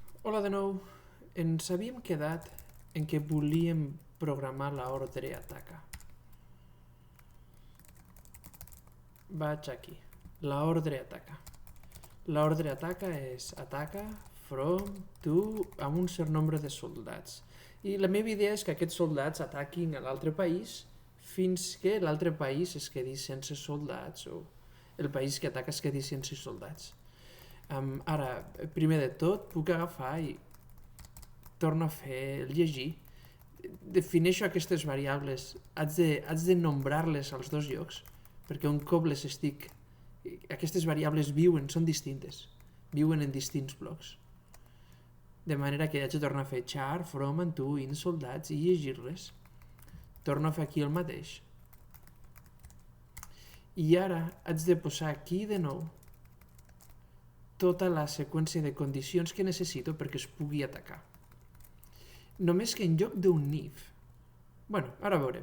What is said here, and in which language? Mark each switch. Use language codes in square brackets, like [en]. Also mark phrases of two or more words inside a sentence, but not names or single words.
[ca] Hola de nou. Ens havíem quedat en què volíem programar l'ordre ataca. Vaig aquí. L'ordre ataca. L'ordre ataca és ataca [en] from to [ca] amb un cert nombre de soldats. I la meva idea és que aquests soldats ataquin a l'altre país fins que l'altre país es quedi sense soldats o el país que ataca es quedi sense soldats. Ara, primer de tot, puc agafar i torno a fer el llegir. Defineixo aquestes variables, haig de nombrar-les als dos llocs, perquè un cop les estic... Aquestes variables viuen, són distintes, viuen en distints blocs. De manera que haig de tornar a fer [en] char, from, and to, in [ca] soldats i llegir-les. Torno a fer aquí el mateix. I ara haig de posar aquí de nou tota la seqüència de condicions que necessito perquè es pugui atacar. Només que en lloc d'un if... ara veurem.